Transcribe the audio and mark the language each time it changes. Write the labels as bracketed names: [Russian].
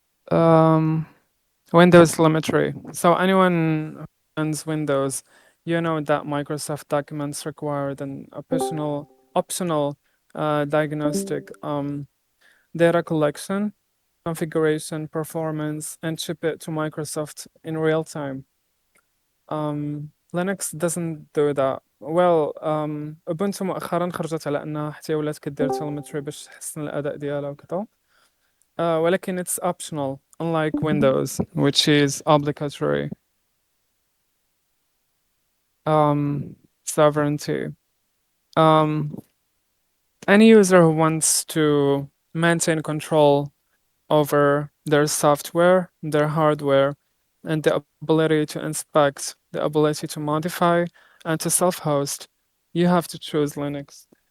[English] Um, Windows telemetry. So anyone who runs Windows, you know that Microsoft documents required an optional diagnostic data collection, configuration, performance, and ship it to Microsoft in real time. Linux doesn't do that. [Arabic] Well, Ubuntu مؤخرا خرجت على انها حتى ولات كدير telemetry باش تحسن الاداء ديالها وكذا. ولكن [English] it's optional, unlike Windows, which is obligatory. Sovereignty. Um, any user who wants to maintain control over their software, their hardware, and the ability to inspect, the ability to modify, and to self-host, you have to choose Linux.